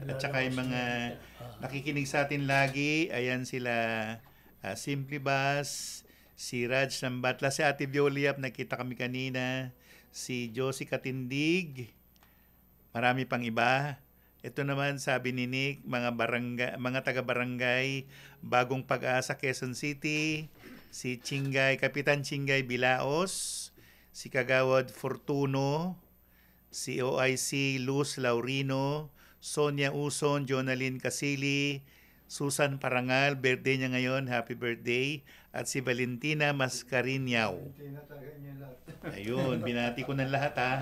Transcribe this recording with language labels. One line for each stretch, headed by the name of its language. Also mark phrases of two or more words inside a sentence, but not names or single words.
Filipino: At saka yung mga nakikinig sa atin lagi, ayan sila Simply Bass, si Raj Sambatla, si Ate Violiap, nakita kami kanina, si Josie Katindig, marami pang iba. Ito naman sabi ni Nick, mga taga-barangay, Bagong Pag-asa, Quezon City, si Chingay, Kapitan Chingay Bilaos, si Kagawad Fortuno, si OIC Luz Laurino, Sonia Uson, Jonalyn Casili, Susan Parangal, birthday niya ngayon,
English: happy birthday,
Filipino: at si Valentina Mascariniao. Ayun, binati ko ng lahat ha.